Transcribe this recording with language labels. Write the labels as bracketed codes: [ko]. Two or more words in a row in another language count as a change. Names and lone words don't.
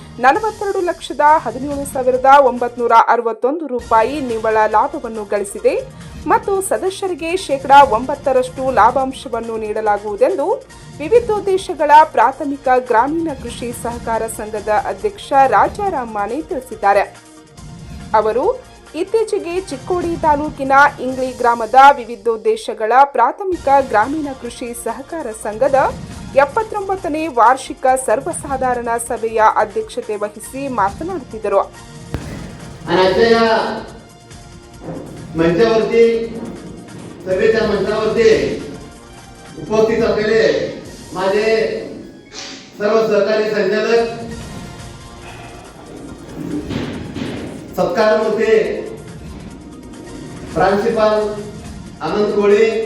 [kn] 42,17,961 ರೂಪಾಯಿ ನಿವ್ವಳ ಲಾಭವನ್ನು ಗಳಿಸಿದೆ ಮತ್ತು ಸದಸ್ಯರಿಗೆ ಶೇಕಡಾ 9% ಲಾಭಾಂಶವನ್ನು ನೀಡಲಾಗುವುದೆಂದು ವಿವಿಧೋದ್ದೇಶಗಳ ಪ್ರಾಥಮಿಕ ಗ್ರಾಮೀಣ ಕೃಷಿ ಸಹಕಾರ ಸಂಘದ ಅಧ್ಯಕ್ಷ ರಾಜಾರಾಮ್ ಮಾನೆ ತಿಳಿಸಿದ್ದಾರೆ. ಅವರು ಇತ್ತೀಚೆಗೆ ಚಿಕ್ಕೋಡಿ ತಾಲೂಕಿನ ಇಂಗ್ಳಿ ಗ್ರಾಮದ ವಿವಿಧೋದ್ದೇಶಗಳ ಪ್ರಾಥಮಿಕ ಗ್ರಾಮೀಣ ಕೃಷಿ ಸಹಕಾರ ಸಂಘದ 79ನೇ ವಾರ್ಷಿಕ ಸರ್ವಸಾಧಾರಣ ಸಭೆಯ ಅಧ್ಯಕ್ಷತೆ ವಹಿಸಿ ಮಾತನಾಡುತ್ತಿದ್ದರು. [mr] मंचावरती सभेच्या मंचावरती उपस्थित असलेले माझे सर्व सहकारी संचालक, सत्कारमूर्ती प्रांशुपाल आनंद कोळे,